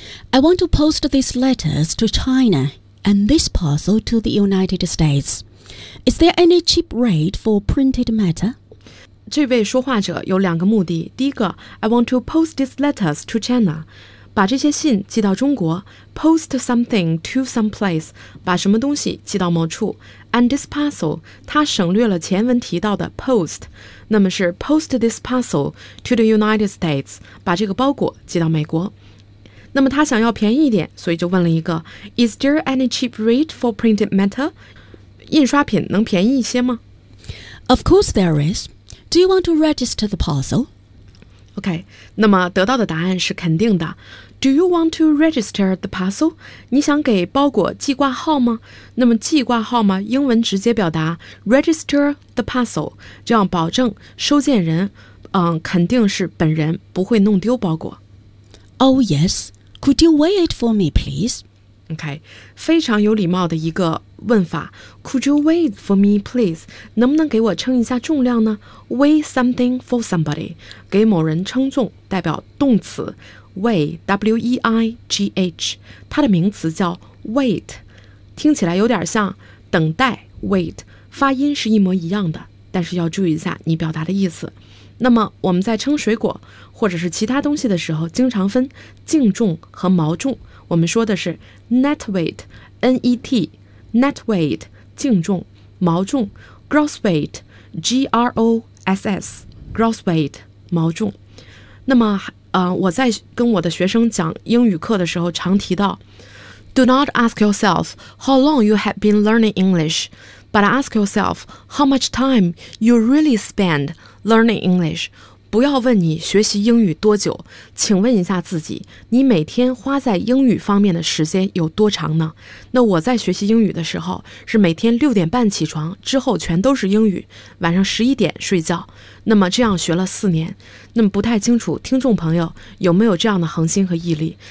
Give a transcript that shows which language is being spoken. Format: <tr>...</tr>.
<en>I want to post these letters to China and this parcel to the United States. Is there any cheap rate for printed matter?</en> <zh>这位说话者有两个目的。</zh> <en>第一个， I want to post these letters to China.</en> <zh>把这些信寄到中国。</zh> <en>Post something to some place.</en> <zh>把什么东西寄到某处。</zh> <en>And this parcel,</en> <zh>他省略了前文提到的 post, 那么是</zh> <en>post this parcel to the United States,</en> <zh>把这个包裹寄到美国。那么他想要便宜一点，所以就问了一个</zh> <en>Is there any cheap rate for printed matter?</en> <zh>印刷品能便宜一些吗？</zh> <en>Of course there is. Do you want to register the parcel?</en> <zh>OK, 那么得到的答案是肯定的。</zh> <en>Do you want to register the parcel?</en> <zh>你想给包裹记挂号吗？那么记挂号吗？英文直接表达</zh> <en>register the parcel,</en> <zh>这样保证收件人肯定是本人，不会弄丢包裹。</zh> <en>Oh yes, could you weigh it for me, please?</en> <zh>OK, 非常有礼貌的一个问法。</zh> <en>Could you weigh it for me, please?</en> <zh>能不能给我称一下重量呢？</zh> <en>Weigh something for somebody,</en> <zh>给某人称重，代表动词。 Weigh, W-E-I-G-H, 它的名词叫 wait, 听起来有点像等待 wait, 发音是一模一样的，但是要注意一下你表达的意思。那么我们在称水果或者是其他东西的时候，经常分净重和毛重，我们说的是 net weight, N-E-T, net weight, 净重，毛重 gross weight, G-R-O-S-S, gross weight, 毛重。那么我在跟我的学生讲英语课的时候常提到</zh> <en>Do not ask yourself how long you have been learning English, but ask yourself how much time you really spend learning English.</en> <zh>不要问你学习英语多久，请问一下自己，你每天花在英语方面的时间有多长呢？那我在学习英语的时候，是每天6:30起床，之后全都是英语，晚上11:00睡觉。那么这样学了4年，那么不太清楚听众朋友有没有这样的恒心和毅力。</zh>